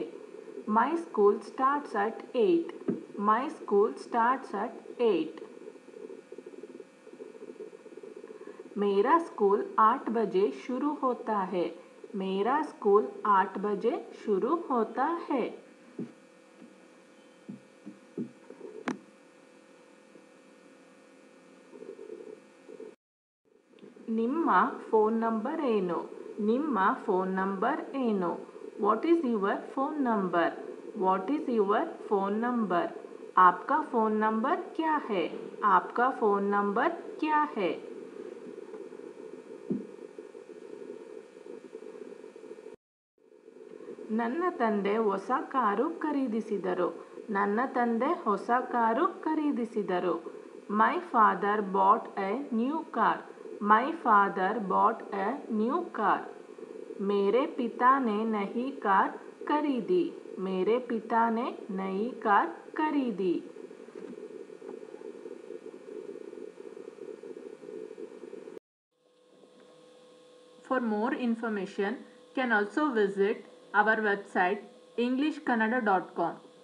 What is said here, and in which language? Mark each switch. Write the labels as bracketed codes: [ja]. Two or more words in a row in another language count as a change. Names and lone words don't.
[en] my school starts at 8, my school starts at 8. [hi] मेरा स्कूल 8 बजे शुरू होता है, मेरा स्कूल 8 बजे शुरू होता है. [kn] ನಿಮ್ಮ [en] phone number [kn] ಏನು, ನಿಮ್ಮ [en] phone number [kn] ಏನು. [en] what is your phone number, what is your phone number. [hi] आपका [en] phone number [hi] क्या है, आपका [en] phone number [hi] क्या है. [kn] ನನ್ನ ತಂದೆ ಹೊಸ ಕಾರು ಖರೀದಿಸಿದರು, ನನ್ನ ತಂದೆ ಹೊಸ ಕಾರು ಖರೀದಿಸಿದರು. [en] my father bought a new car, my father bought a new car. [hi] मेरे पिता ने नई कार खरीदी, मेरे पिता ने नई कार खरीदी. [en] For more information, can also visit our website englishkannada.com.